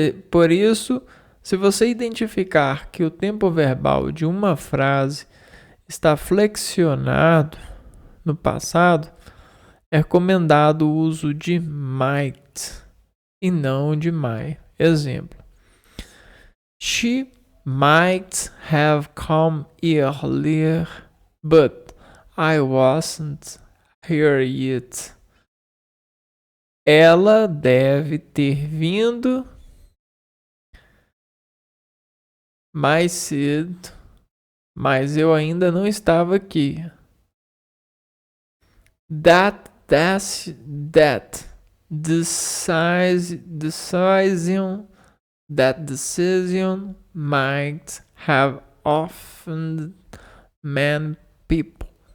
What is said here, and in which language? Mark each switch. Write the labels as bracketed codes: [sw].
[pt] Por isso, se você identificar que o tempo verbal de uma frase está flexionado no passado, é recomendado o uso de might e não de might. [en] Exemplo: She might have come earlier, but I wasn't here yet. [pt] Ela deve ter vindo mais cedo, mas eu ainda não estava aqui. [en] That decision might have offended many people.